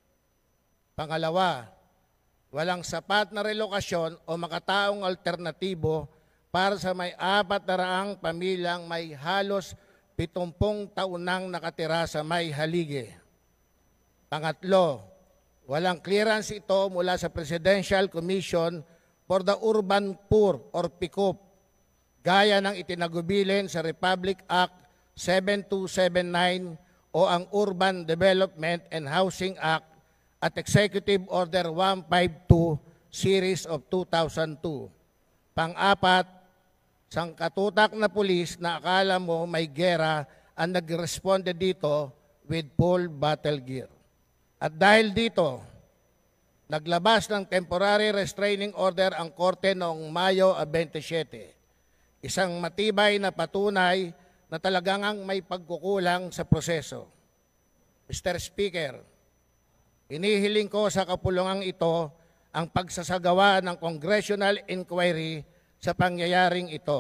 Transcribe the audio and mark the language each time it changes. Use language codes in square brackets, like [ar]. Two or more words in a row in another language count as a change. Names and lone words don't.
[tl] Pangalawa, walang sapat na relokasyon o makataong alternatibo para sa may 400 pamilyang may halos 70 taon nang nakatira sa May Haligi. Pangatlo, walang clearance ito mula sa Presidential Commission for the Urban Poor or PICUP, gaya ng itinagubilin sa Republic Act 7279 o ang Urban Development and Housing Act at Executive Order 152 Series of 2002. Pang-apat, sangkatutak na pulis na akala mo may gera ang nag-responde dito [en] with full battle gear. [tl] At dahil dito, naglabas ng [en] temporary restraining order [tl] ang korte noong Mayo 27. Isang matibay na patunay na talagang may pagkukulang sa proseso. Mr. Speaker, inihiling ko sa kapulungang ito ang pagsasagawa ng [en] congressional inquiry [tl] sa pangyayaring ito.